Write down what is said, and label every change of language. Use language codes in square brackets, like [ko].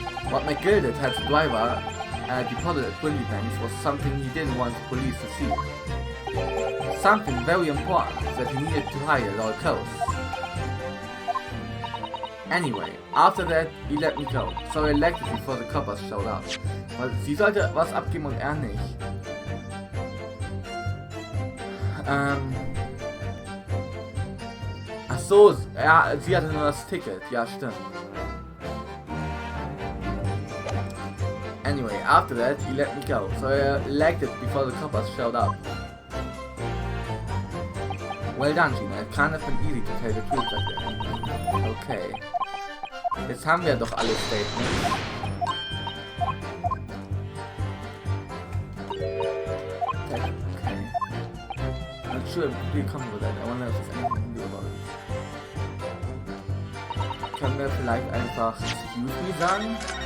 [en] What McGildet had the driver deposited at Willie Banks was something he didn't want the police to see. Something very important that he needed to hide at all costs. Anyway, after that, he let me go, so I left it before the coppers showed up. [de] Weil sie sollte was abgeben und er nicht. Ach so, ja, sie hatte nur das Ticket, ja stimmt. [en] Anyway, after that, he let me go, so I legged it before the coppers showed up. Well done, Gina. It can't have been easy to tell the truth like that. Okay. [de] Jetzt haben wir doch alle Statements. Okay. [en] Not sure I'm completely comfortable with that. I wonder if there's anything we can do about it. [de] Können wir vielleicht einfach [en] excuse me [de] sagen?